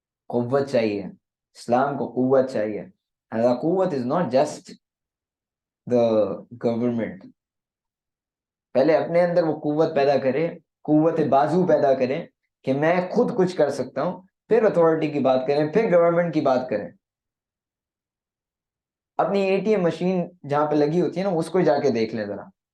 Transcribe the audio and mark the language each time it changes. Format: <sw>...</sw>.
<ur>قوت چاہیے, اسلام کو قوت چاہیے.</ur> <en>And the قوت is not just the government.</en> <ur>پہلے اپنے اندر وہ قوت پیدا کرے, قوت بازو پیدا کرے کہ میں خود کچھ کر سکتا ہوں, پھر اتھارٹی کی بات کریں, پھر گورنمنٹ کی بات کریں. اپنی اے ٹی ایم مشین جہاں پہ لگی ہوتی ہے نا اس کو جا کے دیکھ لیں ذرا.</ur>